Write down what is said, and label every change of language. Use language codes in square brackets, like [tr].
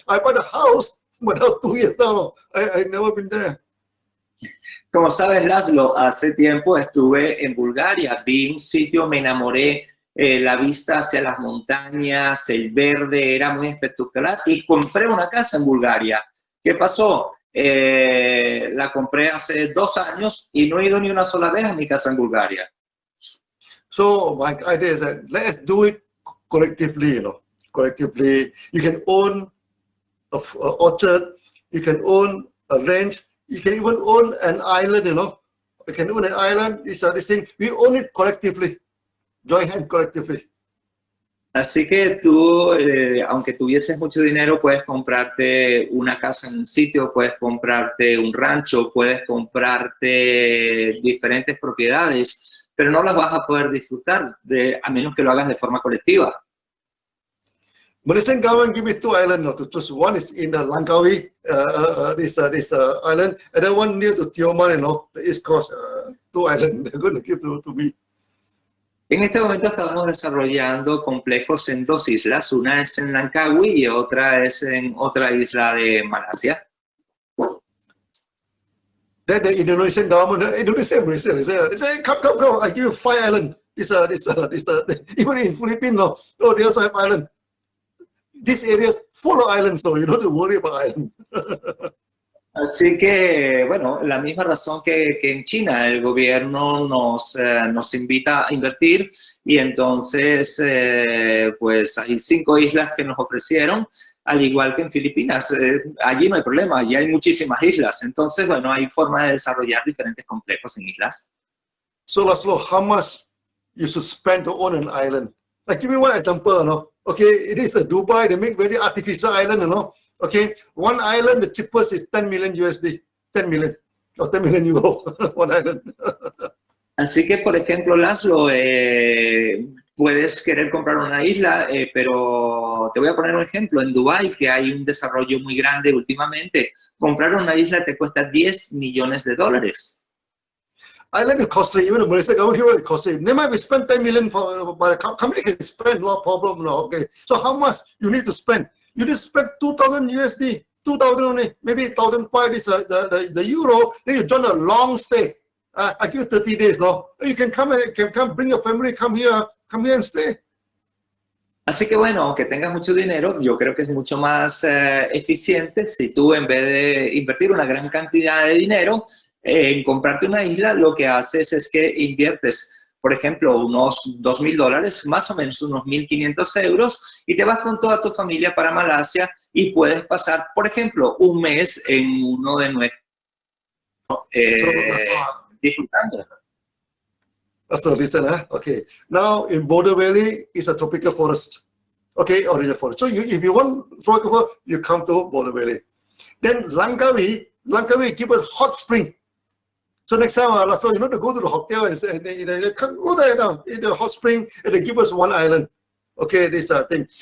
[en] I bought a house, but now 2 years now, I never been there. [es] Como sabes, Laszlo, hace tiempo estuve en Bulgaria, vi un sitio, me enamoré la vista hacia las montañas, el verde, era muy espectacular. Y compré una casa en Bulgaria. ¿Qué pasó? La compré hace 2 años y no he ido ni una sola vez a mi casa en Bulgaria. [en] So my idea is that let's do it collectively, you know, collectively. You can own an orchard, you can own a ranch, you can even own an island, you know. You can own an island, this thing. We own it collectively, join hand collectively. [es] Así que tú, aunque tuvieses mucho dinero, puedes comprarte una casa en un sitio, puedes comprarte un rancho, puedes comprarte diferentes propiedades, pero no las vas a poder disfrutar a menos que lo hagas de forma colectiva. [en] Malaysian government give me 2 islands, no, to choose. One is in Langkawi, this island, and then one near to Tioman, you know, the East Coast, 2 islands. They're going to give to me. [es] En este momento estamos desarrollando complejos en 2 islas. Una es en Langkawi y otra es en otra isla de Malasia. [en] Then the Indonesian government, Malaysia, they say, come, I give you 5 islands. Even in Philippines, no, they also have islands. This area is full of islands, so you don't have to worry about islands. [es] Así que, bueno, la misma razón que en China, el gobierno nos invita a invertir y entonces, pues hay 5 islas que nos ofrecieron, al igual que en Filipinas. Allí no hay problema, allí hay muchísimas islas. Entonces, bueno, hay forma de desarrollar diferentes complejos en islas. [en] So, Laszlo, how much you should spend to own an island? Like, give me one example, you know. Okay, it is a Dubai, they make very artificial island, you know. Okay, one island, the cheapest is 10 million USD, 10 million, or 10 million euro, one island. [es] Así que, por ejemplo, Laszlo, puedes querer comprar una isla, pero te voy a poner un ejemplo. En Dubái, que hay un desarrollo muy grande últimamente, comprar una isla te cuesta $10 millones. [en] Island is costly, even the Malaysia government here is costly. They might be spent 10 million, but a company can spend, no problem, no, okay. So how much you need to spend? You just spend 2,000 USD, 2,000 only, maybe 1,500 is the euro, then you join a long stay. I give you 30 days, no? You can come, bring your family, come here and stay. [es] Así que bueno, aunque tengas mucho dinero, yo creo que es mucho más eficiente si tú, en vez de invertir una gran cantidad de dinero en comprarte una isla, lo que haces es que inviertes, por ejemplo, unos $2,000, más o menos unos 1.500 euros, y te vas con toda tu familia para Malasia y puedes pasar, por ejemplo, un mes en uno de nuestros disfrutando. [en] So listen, okay. Now in Border Valley is a tropical forest, okay, original forest. So if you want tropical forest, you come to Border Valley. Then Langkawi give us hot spring. So next time, Laszlo, you know, to go to the hotel and they go there now in the hot spring and they give us one island. Okay, this thing.